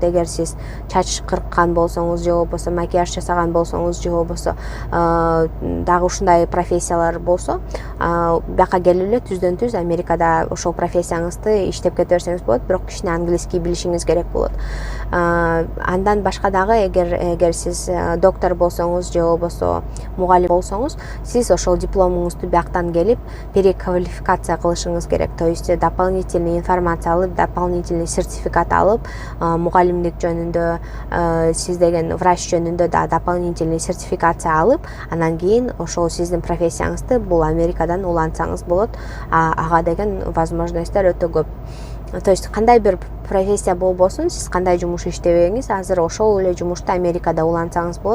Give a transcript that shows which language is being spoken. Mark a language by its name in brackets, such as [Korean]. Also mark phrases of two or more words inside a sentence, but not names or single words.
[Kyrgyz] Эгер сиз чач кырккан болсоңуз, же болбосо макияж жасаган болсоңуз, же болбосо дагы ушундай профессиялар болсо, бияка келип эле түздөн түз Америкада ошол профессияңызды иштеп кете берсеңиз болот. Бирок английский билишиңиз керек болот. Андан башка дагы эгер сиз доктор болсоңуз, же болбосо мугалим болсоңуз, сиз ошол дипломуңузду бияктан келип переквалификация кылышыңыз керек. [Russian] То есть дополнительный информация [Kyrgyz] алып, [Russian] дополнительный сертификат [Kyrgyz] алып, мугалимдик жөнүндө, сиз деген врач жөнүндө да [Russian] дополнительный сертификация [Kyrgyz] алып, анан кийин ошол сиздин профессияңызды бул Америкадан улантсаңыз болот. Ага деген возможностьтер өтө көп. [Russian] То есть [Kyrgyz] кандай бир профессия болбосун, сиз кандай жумуш иштебеңиз, азыр ошол эле жумушту Америкада улантсаңыз болот.